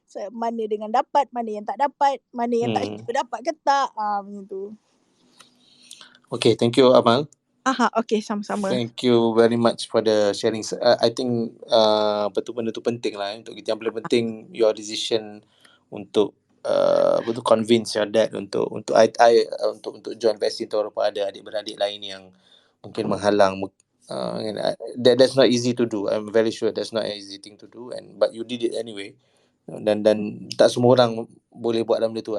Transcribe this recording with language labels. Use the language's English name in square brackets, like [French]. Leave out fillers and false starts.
[Malay] Mana dengan dapat, mana yang tak dapat, mana yang tak sure dapat ke tak. Macam tu. Okay, [English] thank you Amal. [Malay] Okay, sama-sama. [English] Thank you very much for the sharing. [Malay] I think benda tu penting lah untuk kita. Yang paling penting [English] your decision [Malay] untuk [English] convince your dad [Malay] untuk join vaksin tu, walaupun ada adik-beradik lain yang mungkin menghalang. [English] That's not easy to do. I'm very sure that's not an easy thing to do, but you did it anyway. [Malay] Dan tak semua orang boleh buat dalam benda tu.